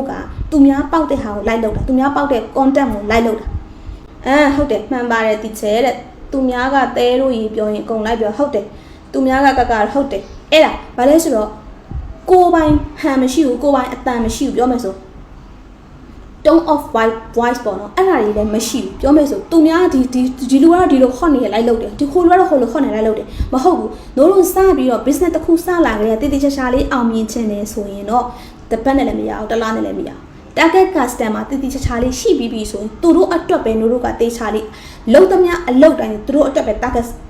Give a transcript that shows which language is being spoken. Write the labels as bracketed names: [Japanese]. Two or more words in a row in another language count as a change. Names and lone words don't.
[Burmese] ကသူများပေါက်တဲ့ဟာကိုလိုက်လောက်တာသူများပေါက်တဲ့ content ကိုလိုက်လောက်တာဟုတ်တယ်မှန်ပါတယ်တီချဲတဲ့သူများကတဲလို့ရေပြောရင်အကုန်လိုက်ပြောဟုတ်တယ်သူများ ကဟုတ်တယ်အဲ့ဒါဘာလဲဆိုတော့ကိုပိုင်ဟန်မရှိဘူးကိုပိုင်အတန်မရှိဘူးပြောမယ်ဆို [English] tone of voice [Burmese] ပေါ့နော်အဲ့ဒါတွေလည်းမရှိဘူးပြောမယ်ဆိုသူများဒီလူကတော့ဒီလိုဟော့နေလိုက်လို့တယ်ဒီခိုးလူကတော့ဟိုလိုဟော့နေလိုက်လို့တယ်မဟုတ်ဘူးတို့စပြီးတော့ business တစ်ခုစလာကြတဲ့တိတိကျကျလေးအောင်မြင်ခြင်းနဲ့ဆိုရင်တော့တစ်ပတ်နဲ့လည်းမရအောင်တစ်လားနဲ့လည်းမရအောင် [English] target customer [Burmese] တိတိကျကျလေးရှိပြီးပြီဆိုရင်သူတို့အတွက်ပဲတို့ကတေချာလေးလုံးသမျှအလုပ်တိုင်းသူတို့အတွက်ပဲ target